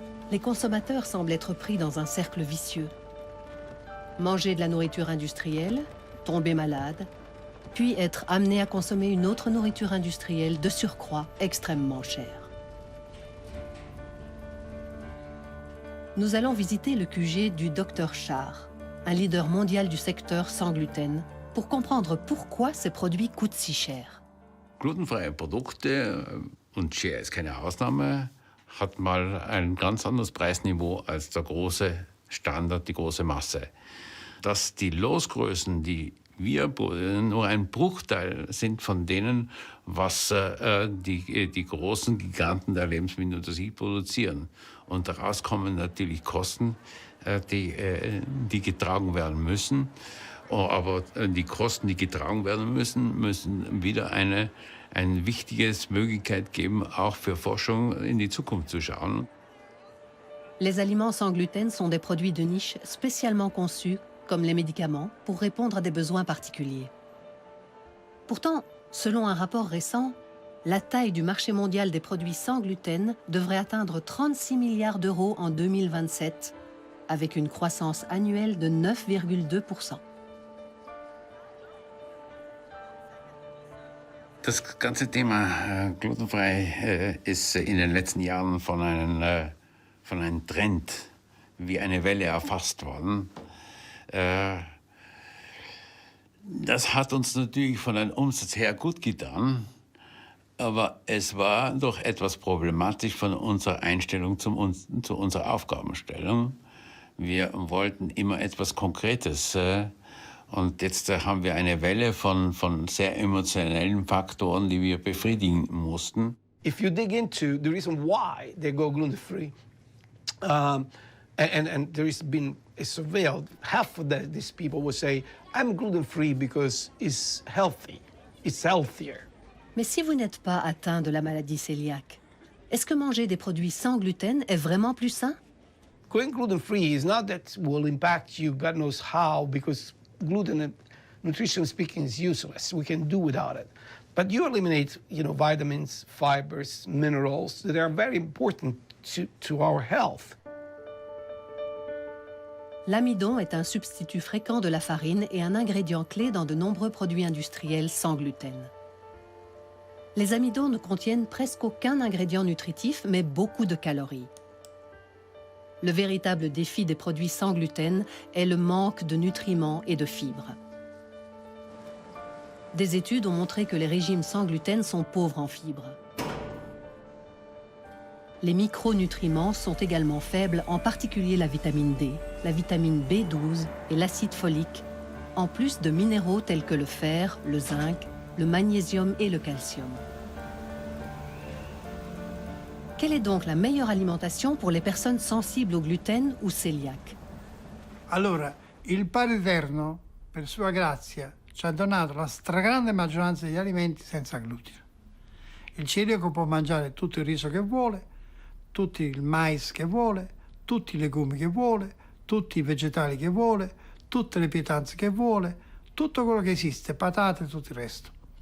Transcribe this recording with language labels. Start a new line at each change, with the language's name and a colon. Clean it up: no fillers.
French: Les consommateurs semblent être pris dans un cercle vicieux. Manger de la nourriture industrielle, tomber malade, puis être amené à consommer une autre nourriture industrielle de surcroît extrêmement chère. Nous allons visiter le QG du Dr Char, un leader mondial du secteur sans gluten, pour comprendre pourquoi ces produits coûtent si cher.
German: Glutenfreie Produkte, und Share ist keine Ausnahme, hat mal ein ganz anderes Preisniveau als der große Standard, die große Masse. Dass die Losgrößen, die wir nur ein Bruchteil sind von denen, was die großen Giganten der Lebensmittelindustrie produzieren. Und daraus kommen natürlich Kosten, die getragen werden müssen. Aber die Kosten, die getragen werden müssen wieder eine wichtige Möglichkeit geben, auch für Forschung in die Zukunft zu schauen.
French: Les aliments sans gluten sont des produits de niche spécialement conçus, comme les médicaments, pour répondre à des besoins particuliers. Pourtant, selon un rapport récent, la taille du marché mondial des produits sans gluten devrait atteindre 36 milliards d'euros en 2027, avec une croissance annuelle de 9,2%.
German: Das ganze Thema glutenfrei ist in den letzten Jahren von einem Trend wie eine Welle erfasst worden. Das hat uns natürlich von einem Umsatz her gut getan, aber es war doch etwas problematisch von unserer Einstellung zu unserer Aufgabenstellung. Wir wollten immer etwas Konkretes Und jetzt haben wir eine Welle von sehr emotionellen Faktoren, die wir befriedigen mussten.
English: If you dig into the reason why they go gluten-free, and there has been a survey, half of these people will say, I'm gluten-free because it's healthy, it's healthier.
French: Mais si vous n'êtes pas atteint de la maladie cœliaque, est-ce que manger des produits sans gluten est vraiment plus sain?
English: Going gluten-free is not that will impact you, God knows how, because gluten, nutrition speaking, is useless. We can do without it. But you eliminate, vitamins, fibers, minerals that are very important to our health.
French: L'amidon est un substitut fréquent de la farine et un ingrédient clé dans de nombreux produits industriels sans gluten. Les amidons ne contiennent presque aucun ingrédient nutritif, mais beaucoup de calories. Le véritable défi des produits sans gluten est le manque de nutriments et de fibres. Des études ont montré que les régimes sans gluten sont pauvres en fibres. Les micronutriments sont également faibles, en particulier la vitamine D, la vitamine B12 et l'acide folique, en plus de minéraux tels que le fer, le zinc, le magnésium et le calcium. Quelle est donc la meilleure alimentation pour les personnes sensibles au gluten ou cœliaques?
Italian: Allora, il Padre Eterno, per sua grazia, ci ha donato la stragrande maggioranza degli alimenti senza glutine. Il celiaco può mangiare tutto il riso che vuole, tutto il mais che vuole, tutti i legumi che vuole, tutti i vegetali che vuole, tutte le pietanze che vuole, tutto quello che esiste, patate e tutto il resto.